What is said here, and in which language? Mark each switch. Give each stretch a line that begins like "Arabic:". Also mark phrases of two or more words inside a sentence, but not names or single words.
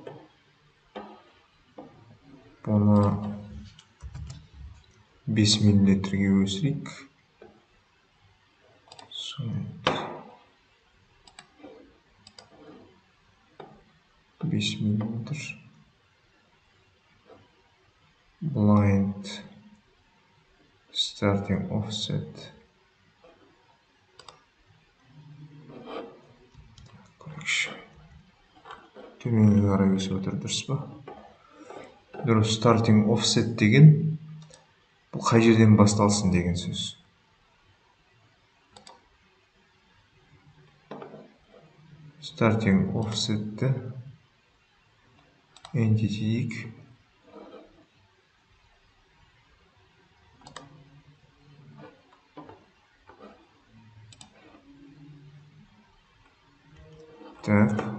Kazakh: Бұны 5 миллилитрге өсірейік. 5 миллилитр.
English: Blind starting offset.
Kazakh: Төменге қарай өсіп отыр, дұрыс па? Дұрыс.
English: Starting offset
Kazakh: деген бұл қай жерден басталсын деген сөз.
English: Starting offset'ті
Kazakh: entity дейік. Так.